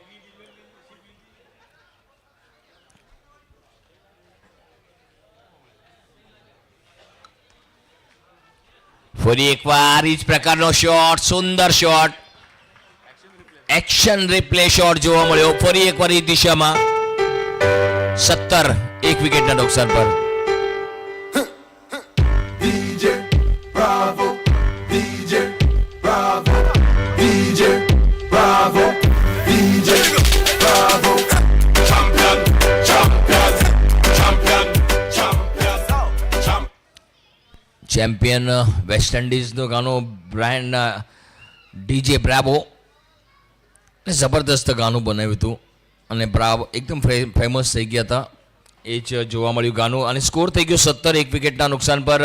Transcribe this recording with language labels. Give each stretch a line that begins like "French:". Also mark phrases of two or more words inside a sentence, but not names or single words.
Gujarati: ફરી એકવાર એ જ પ્રકારનો શોટ, સુંદર શોટ,
English: action replay shot
Gujarati: જોવા મળ્યો ફરી એકવાર એ દિશામાં. 17 એક વિકેટના નુકસાન પર.
English: DJ Bravo, DJ Bravo, DJ Bravo, DJ Bravo. Champion, champion, champion, champion,
Gujarati: ચેમ્પિયન વેસ્ટ ઇન્ડિઝનું ગાનું બ્રાન્ડ ડીજે બ્રાવો. જબરદસ્ત ગાનું બનાવ્યું હતું અને બ્રાવો એકદમ ફેમસ થઈ ગયા હતા. એ જ જોવા મળ્યું ગાનું. અને સ્કોર થઈ ગયો 17 એક વિકેટના નુકસાન પર.